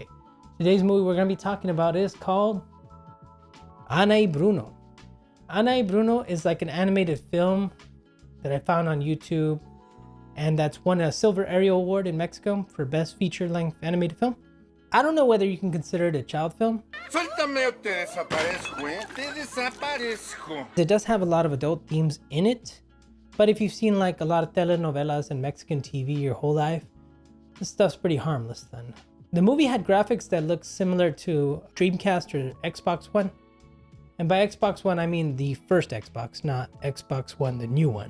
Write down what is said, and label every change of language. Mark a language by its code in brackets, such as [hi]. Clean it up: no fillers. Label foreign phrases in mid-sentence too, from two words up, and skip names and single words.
[en] Today's movie we're going to be talking about is called Ana y Bruno. Ana y Bruno is like an animated film that I found on YouTube, and that's won a Silver Ariel Award in Mexico for Best Feature-Length Animated Film. I don't know whether you can consider it a child film. [es] Suéltame o te desaparezco, te desaparezco. [en] It does have a lot of adult themes in it, but if you've seen like a lot of telenovelas and Mexican TV your whole life, this stuff's pretty harmless then. The movie had graphics that look similar to Dreamcast or Xbox One. And by Xbox One, I mean the first Xbox, not Xbox One, the new one.